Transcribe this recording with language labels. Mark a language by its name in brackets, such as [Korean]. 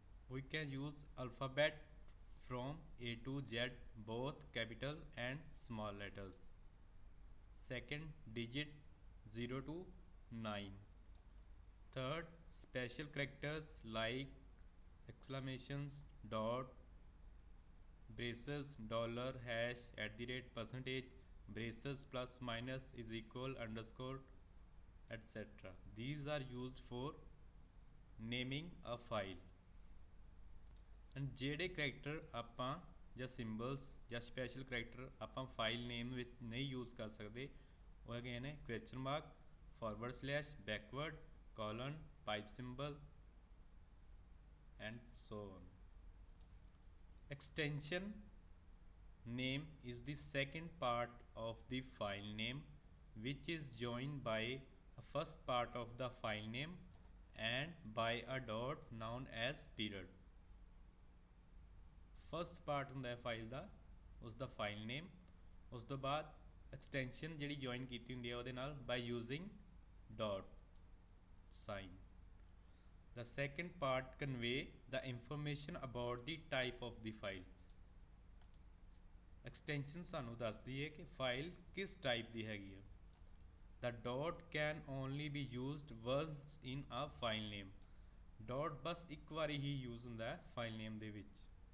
[English] we can use alphabet from A to Z, both capital and small letters। second digit 0 to 9। third special characters like exclamations, dot, braces, dollar, hash, @ percentage, braces, plus minus is equal, underscore, etc। these are used for naming a file। [Punjabi] and ਜਿਹੜੇ character ਆਪਾਂ ਜਾਂ ਸਿੰਬਲਸ ਜਾਂ special character ਆਪਾਂ file ਨੇਮ ਵਿੱਚ ਨਹੀਂ use ਕਰ ਸਕਦੇ ਉਹ ਹੈਗੇ ਨੇ question mark, forward slash, backward, colon, pipe symbol [English] and so on। extension name is the second part of the file name which is joined by a first part of the file name and by a dot known as period। [Punjabi] First part ਹੁੰਦਾ ਹੈ file ਦਾ ਉਸਦਾ file ਨੇਮ, ਉਸ ਤੋਂ ਬਾਅਦ extension ਜਿਹੜੀ join ਕੀਤੀ ਹੁੰਦੀ ਹੈ ਉਹਦੇ ਨਾਲ [English] By using dot sign. the second part convey the information about the type of the file। [Punjabi] Extension ਸਾਨੂੰ ਦੱਸਦੀ ਹੈ ਕਿ ਫਾਈਲ ਕਿਸ ਟਾਈਪ ਦੀ ਹੈਗੀ ਹੈ। [English] the dot can only be used once in a file name। [Punjabi] Dot ਬਸ ਇੱਕ ਵਾਰੀ ਹੀ ਯੂਜ਼ ਹੁੰਦਾ ਹੈ ਫਾਈਲ ਨੇਮ ਦੇ ਵਿੱਚ।